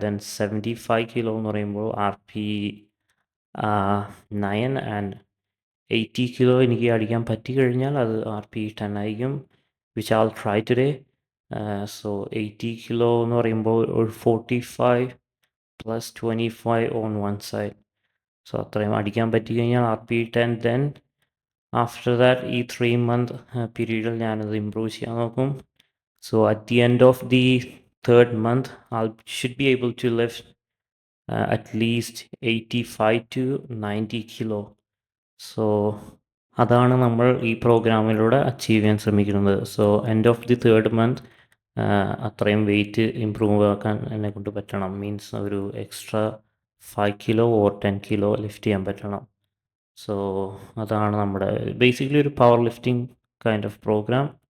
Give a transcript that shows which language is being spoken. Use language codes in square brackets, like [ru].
[ml] Then 75 kilo എന്ന് പറയുമ്പോൾ RP9, and 80 kilo എനിക്ക് അടിക്കാൻ പറ്റിക്കഴിഞ്ഞാൽ അത് RP10 ആയിരിക്കും, [en] Which all try today. [ml] So 80 kilo എന്ന് പറയുമ്പോൾ ഒരു 45 + 25 ഓൺ വൺ സൈഡ്. സോ അത്രയും അടിക്കാൻ പറ്റിക്കഴിഞ്ഞാൽ RP10. [en] then after that [ml] ഈ 3 month പീരീഡിൽ ഞാനത് ഇമ്പ്രൂവ് ചെയ്യാൻ നോക്കും. [en] So at the end of the 3rd month I should be able to lift at least 85 to 90 kilo. [ml] So അതാണ് നമ്മൾ ഈ പ്രോഗ്രാമിലൂടെ അച്ചീവ് ചെയ്യാൻ ശ്രമിക്കുന്നത്. So end of the 3rd month അത്രയും വെയിറ്റ് ഇമ്പ്രൂവ് ആക്കാൻ എന്നെ കൊണ്ട് പറ്റണം. മീൻസ് ഒരു extra 5 kilo or 10 kilo lift ചെയ്യാൻ പറ്റണം. സോ അതാണ് നമ്മുടെ ബേസിക്കലി ഒരു power lifting kind of programme.